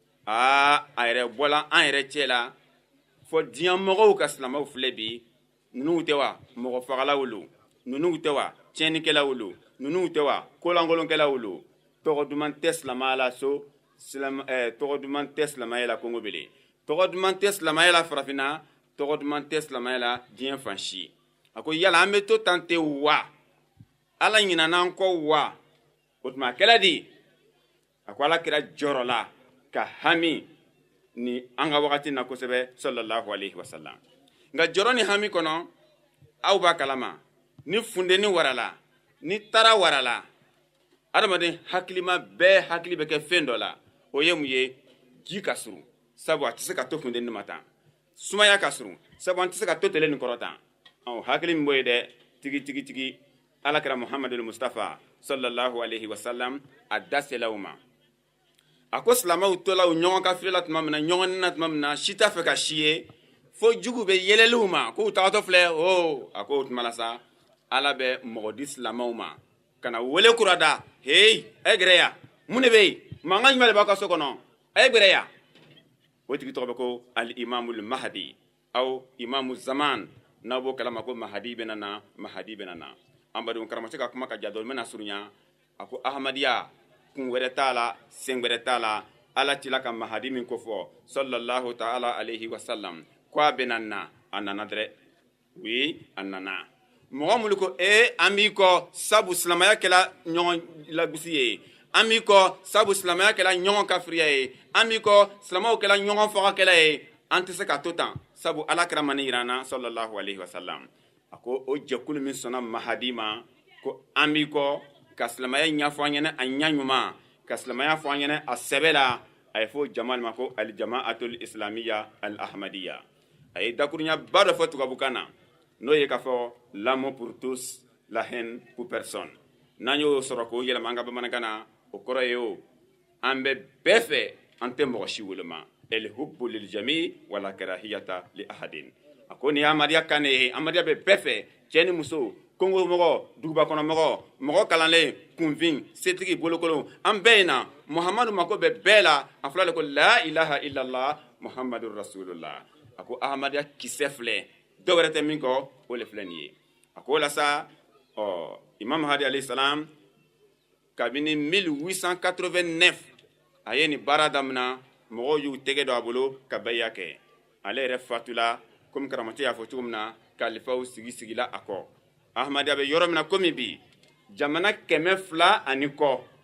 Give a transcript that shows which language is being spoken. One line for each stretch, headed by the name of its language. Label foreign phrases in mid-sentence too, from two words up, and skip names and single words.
Bambara: a yɛrɛ bɔla an yɛrɛ cɛ la fɔ diɲɛ mɔgɔw ka silamɛw filɛ bi ninnu tɛ wa mɔgɔ fagalaw lo ninnu tɛ wa tiɲɛnikɛlaw lo ninnu tɛ wa kolangolonkɛlaw lo tɔgɔ duman tɛ silamɛya la so tɔgɔ duman tɛ silamɛya la kongo bele tɔgɔ duman tɛ silamɛya la farafinna tɔgɔ duman tɛ silamɛya la diɲɛ fan si a ko yala an bɛ to tan tɛ wa ala ɲinana an kɔ wa o tuma a kɛla di a ko ala kira jɔrɔ la ka hami ni an ka wagati na kosɛbɛ
Arabic: صلى الله عليه وسلم
Bambara: nka jɔrɔ ni hami kɔnɔ aw b'a kalama ni fundeni warala ni tara warala adamaden hakilima bɛɛ hakili bɛ kɛ fɛn dɔ la o ye mun ye ji ka surun sabu a tɛ se ka to fundeni ma tan sumaya ka surun sabu an tɛ se ka to tele nin kɔrɔ tan hakili min b'o ye dɛ tigi alakira muhammadul mustafa
Arabic: صلى الله عليه وسلم
Bambara: a da sela u ma a ko silamɛw tola u ɲɔgɔn kafiri la tuma min na ɲɔgɔn ni na tuma min na si t'a fɛ ka si ye fo jugu bɛ yɛlɛliw ma k'u tagatɔ filɛ a ko o tuma la sa ala bɛ mɔgɔ di silamɛw ma ka na wele kura da hey a ye gɛrɛ yan mun de bɛ yen mankan jumɛn de b'aw ka so kɔnɔ a ye gɛrɛ yan o tigi tɔgɔ bɛ ko
Arabic: الإمام المهدي أو إمام الزمان
Bambara: n'aw b'o kalama ko mahadi bɛ na mahadi bɛ na an badenw karamɔgɔ ka kuma ka ja dɔɔni n bɛna surunya a ko ahmadiya kun wɛrɛ t'a la sen wɛrɛ t'a la ala tila ka mahadi min ko fɔ
Arabic: صلى الله تعالى عليه وسلم
Bambara: ko a bɛ na a nana dɛrɛ oui a nana mɔgɔ minnu ko an b'i kɔ sabu silamɛya kɛla ɲɔgɔn lagosi ye an b'i kɔ sabu silamɛya kɛla ɲɔgɔn kafiriya ye an b'i kɔ silamɛw kɛla ɲɔgɔn fagakɛla ye an tɛ se ka to tan sabu ala kɛra mani yirana
Arabic: صلى الله عليه وسلم
Bambara: a ko o jɛkulu min sɔnna mahadi ma ko an b'i kɔ ka silamɛya ɲɛfɔ an ɲɛna a ɲɛ ɲuman ka silamɛya fɔ an ɲɛna a sɛbɛ la a ye fɔ jama ma ko aljama'atul islamiya al ahmadiya a ye dakurunya ba dɔ fɔ tubabukan na n'o ye k'a fɔ
French: l'amour pour tous la haine pour personne
Bambara: n'an y'o sɔrɔ k'o yɛlɛma an ka bamanankan na o kɔrɔ ye o an bɛ bɛɛ fɛ an tɛ mɔgɔ si woloma
Arabic: الحب للجميع ولا كراهية لأحد
Bambara: a ko nin ye amadiya kan ye amadiya bɛ bɛɛ fɛ cɛ ni muso kongo mɔgɔ duguba kɔnɔ mɔgɔ kalanlen kunfin setigi bolokolon an bɛɛ in na muhamadu mako bɛ bɛɛ la a fɔra de ko
Arabic: لا إله إلا الله محمد رسول الله
Bambara: a ko ahmadiya kisɛ filɛ dɔw wɛrɛ tɛ min kɔ o le filɛ nin ye a ko la sa imam hadi
Arabic: عليه السلام
Bambara: kabini 1889 a ye nin baara damina mɔgɔw y'u tɛgɛ dɔ a bolo ka bayiya kɛ ale yɛrɛ fatula komi karamɔgɔ y'a fɔ cogo min na kalifaw sigila a kɔ ahmadiya bɛ yɔrɔ min na komi bi jamana 200 ani kɔ